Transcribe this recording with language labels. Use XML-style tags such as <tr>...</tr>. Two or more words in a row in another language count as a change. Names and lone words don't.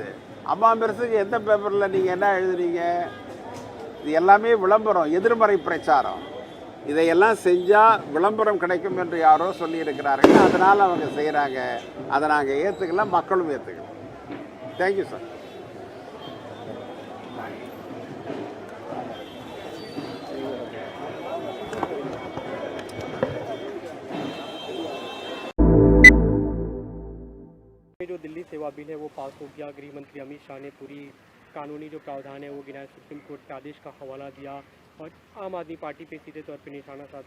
<ta>அம்மா பெருசுக்கு எந்த பேப்பரில் நீங்கள் என்ன எழுதுனீங்க? இது எல்லாமே விளம்பரம், எதிர்மறை பிரச்சாரம். இதையெல்லாம் செஞ்சால் விளம்பரம் கிடைக்கும் என்று யாரோ சொல்லியிருக்கிறார்கள். அதனால் அவங்க செய்கிறாங்க. அதை நாங்கள் ஏற்றுக்கலாம், மக்களும் ஏற்றுக்கலாம்.</ta> <en>thank you sir.</en> <hi>जो दिल्ली सेवा बिल है वो पास हो गया। गृह मंत्री अमित शाह ने पूरी कानूनी जो प्रावधान है वो गिनाए, सुप्रीम कोर्ट के आदेश का हवाला दिया और आम आदमी पार्टी पे सीधे तौर पे निशाना साधा।</hi>